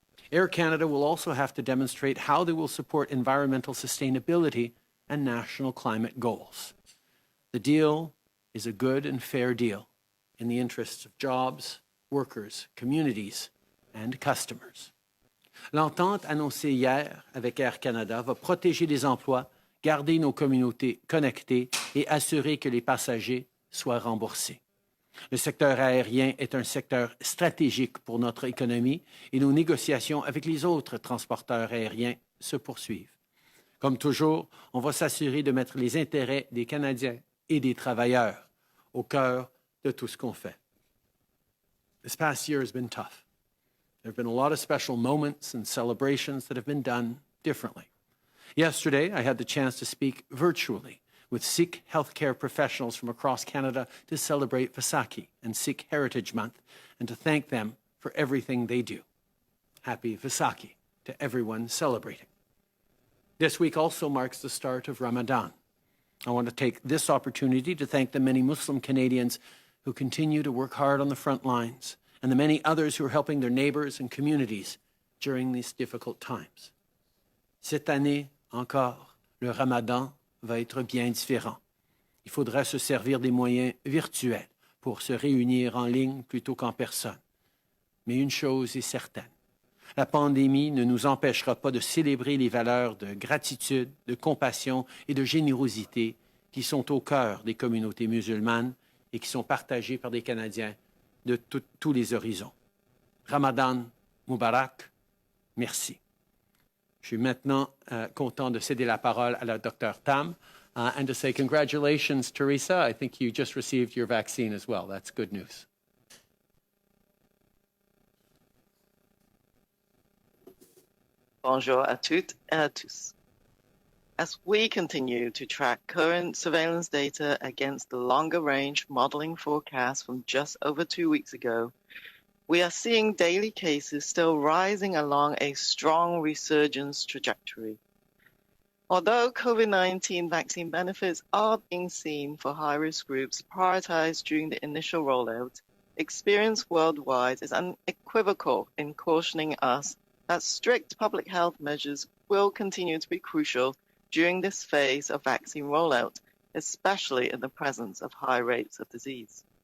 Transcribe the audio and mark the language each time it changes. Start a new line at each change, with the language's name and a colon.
English: Air Canada will also have to demonstrate how they will support environmental sustainability and national climate goals. The deal is a good and fair deal in the interests of jobs, workers, communities, and customers.
French: L'entente annoncée hier avec Air Canada va protéger les emplois, garder nos communautés connectées et assurer que les passagers soient remboursés. Le secteur aérien est un secteur stratégique pour notre économie et nos négociations avec les autres transporteurs aériens se poursuivent. Comme toujours, on va s'assurer de mettre les intérêts des Canadiens et des travailleurs au cœur de tout ce qu'on fait.
English: This past year has been tough. There have been a lot of special moments and celebrations that have been done differently. Yesterday, I had the chance to speak virtually with Sikh healthcare professionals from across Canada to celebrate Vaisakhi and Sikh Heritage Month and to thank them for everything they do. Happy Vaisakhi to everyone celebrating. This week also marks the start of Ramadan. I want to take this opportunity to thank the many Muslim Canadians who continue to work hard on the front lines and the many others who are helping their neighbors and communities during these difficult times.
French: Cette année encore, le Ramadan va être bien différent. Il faudra se servir des moyens virtuels pour se réunir en ligne plutôt qu'en personne. Mais une chose est certaine, la pandémie ne nous empêchera pas de célébrer les valeurs de gratitude, de compassion et de générosité qui sont au cœur des communautés musulmanes et qui sont partagées par des Canadiens de tous les horizons. Ramadan Mubarak, merci. Je suis maintenant content de céder la parole à la Dr.
English: Tam and to say congratulations, Teresa. I think you just received your vaccine as well. That's good news.
French: Bonjour à toutes et à tous.
English: As we continue to track current surveillance data against the longer-range modeling forecast from just over 2 weeks ago, we are seeing daily cases still rising along a strong resurgence trajectory. Although COVID-19 vaccine benefits are being seen for high-risk groups prioritized during the initial rollout, experience worldwide is unequivocal in cautioning us that strict public health measures will continue to be crucial during this phase of vaccine rollout, especially in the presence of high rates of disease.